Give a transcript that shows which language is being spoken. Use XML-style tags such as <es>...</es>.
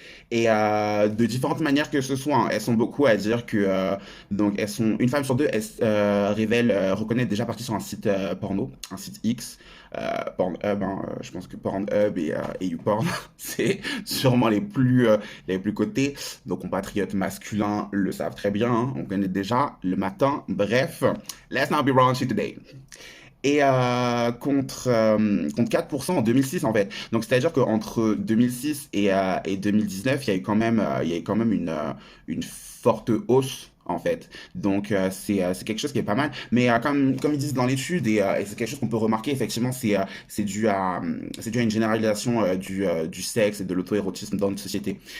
<fr>Et de différentes manières que ce soit, hein. Elles sont beaucoup à dire que donc une femme sur deux reconnaît déjà partie sur un site porno, un site X, Pornhub, hein, je pense que Pornhub et YouPorn, c'est sûrement les plus cotés. Donc compatriotes masculins le savent très bien, hein. On connaît déjà le matin.</fr> <en>Bref, let's not be raunchy today.</en> <fr>Et contre 4% en 2006 en fait. Donc c'est-à-dire qu'entre 2006 et 2019, il y a eu quand même une forte hausse en fait. Donc c'est quelque chose qui est pas mal. Mais comme ils disent dans l'étude, et c'est quelque chose qu'on peut remarquer, effectivement, c'est dû à une généralisation du sexe et de l'auto-érotisme dans notre société.</fr>